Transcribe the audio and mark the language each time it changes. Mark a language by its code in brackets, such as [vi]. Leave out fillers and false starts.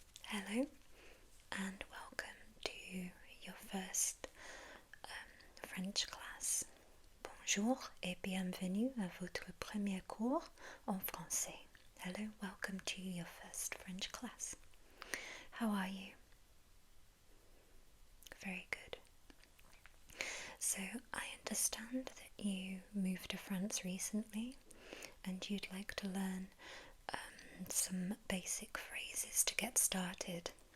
[en] Hello and welcome to your first French class. [fr] Bonjour et bienvenue à votre premier cours en français. [en] Hello, welcome to your first French class. How are you? Very good. So I understand that you moved to France recently and you'd like to learn some basic phrases to get started.